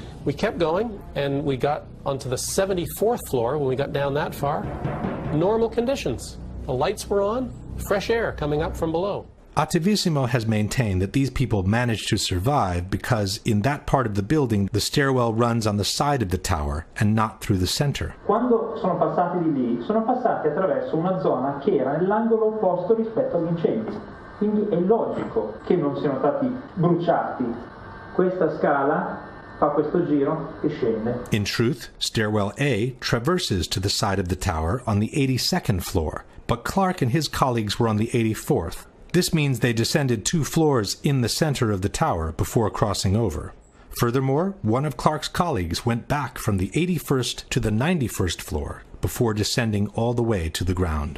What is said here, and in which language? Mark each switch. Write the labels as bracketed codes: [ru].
[en] We kept going, and we got onto the 74th floor. When we got down that far, normal conditions. The lights were on, fresh air coming up from below. Attivissimo has maintained that these people managed to survive because in that part of the building the stairwell runs on the side of the tower and not through the center. [it] Quando sono passati di lì, sono passati attraverso una zona che era nell'angolo opposto rispetto agli incendi. Quindi è logico che non siano stati bruciati. Questa scala fa questo giro e scende. [en] In truth, stairwell A traverses to the side of the tower on the 82nd floor, but Clark and his colleagues were on the 84th. This means they descended 2 floors in the center of the tower before crossing over. Furthermore, one of Clark's colleagues went back from the 81st to the 91st floor before descending all the way to the ground.